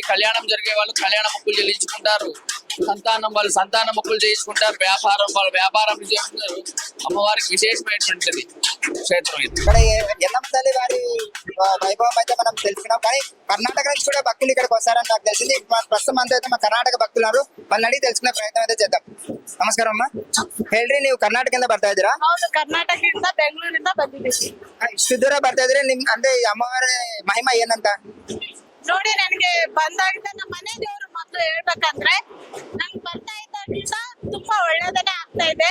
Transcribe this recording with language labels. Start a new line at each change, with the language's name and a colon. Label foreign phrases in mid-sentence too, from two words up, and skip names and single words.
Telugu: కళ్యాణం జరిగే వాళ్ళు కళ్యాణ మొక్కులు చెల్లించుకుంటారు, సంతానం వాళ్ళు సంతాన మొక్కులు చేయించుకుంటారు, వ్యాపారం వాళ్ళు వ్యాపారం చేస్తుంటారు. అమ్మవారికి విశేషమైనటువంటిది క్షేత్రం ఇది. ఇక్కడ ఎల్లమ్మ తల్లి వారి వైభవం అయితే మనం తెలుసుకున్నాం, కానీ కర్ణాటక నుంచి కూడా భక్తులు ఇక్కడికి వస్తారని నాకు తెలిసింది. ప్రస్తుతం అంతా అయితే మా కర్ణాటక భక్తులు వాళ్ళని అడిగి తెలుసుకునే ప్రయత్నం అయితే చేద్దాం.
Kannada: ನಮಸ್ಕಾರ ಅಮ್ಮ. ಹೇಳ್ರಿ, ನೀವು ಕರ್ನಾಟಕದಿಂದ ಬರ್ತಾ ಇದ್ದೀರಾ? ಹೌದು, ಕರ್ನಾಟಕದಿಂದ ಬೆಂಗಳೂರಿಂದ ಬಂದಿದ್ದೀವಿ. ಇಷ್ಟು ದೂರ ಬರ್ತಾ ಇದ್ರೆ ನಿಮ್ ಅಂದ್ರೆ ಈ ಅಮ್ಮವಾರ ಮಹಿಮಾ ಏನಂತ? ನೋಡಿ, ನನಗೆ ಬಂದಾಗಿದ್ದ ನಮ್ಮ ಮನೆ ದೇವರು ಮೊದಲು ಹೇಳ್ಬೇಕಂದ್ರೆ ನಂಗೆ ಬರ್ತಾ ಇದ್ದಾಗಿಂದ ತುಂಬಾ ಒಳ್ಳೇದನ್ನೇ ಆಗ್ತಾ ಇದೆ.